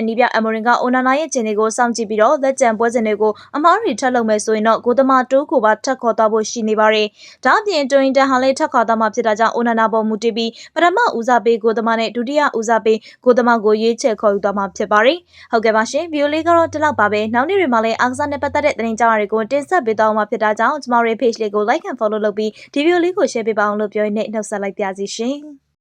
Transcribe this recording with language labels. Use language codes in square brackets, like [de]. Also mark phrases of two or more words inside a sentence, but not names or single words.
[my] နီးပြအမိုရင်က Onana ရဲ့ခြေတွေကိုစောင့်ကြည့်ပြီးတော့လက်ကျန်ပွဲစဉ်တွေကိုအမားတွေထပ်လုပ်မယ်ဆိုရင်တော့ဂိုးသမားတိုးကိုပါထပ်ခေါ်သွားဖို့ရှိနေပါတယ်။ဒါအပြင်တွင်တန်ဟာလည်းထပ်ခေါ်သွားမှာဖြစ်တာကြောင့် Onana ပေါ်မူတည်ပြီးပထမဦးစားပေးဂိုးသမားနဲ့ဒုတိယဦးစားပေးဂိုးသမားကိုရွေးချယ်ခေါ်ယူသွားမှာဖြစ်ပါတယ်။ဟုတ်ကဲ့ပါရှင်ဗီဒီယိုလေးကတော့ဒီလောက်ပါပဲ။နောက်နေ့တွေမှာလည်းအားကစားနဲ့ပတ်သက်တဲ့သတင်းကြောင်းတွေကိုတင်ဆက်ပေးသွားမှာဖြစ်တာကြောင့်ကျမတို့ရဲ့ page လေးကို [en] like and follow [my] လုပ်ပြီးဒီဗီဒီယိုလေးကို share ပေးပါအောင်လို့ပြောရင်းနဲ့နှုတ်ဆက်လိုက်ပါစီရှင်။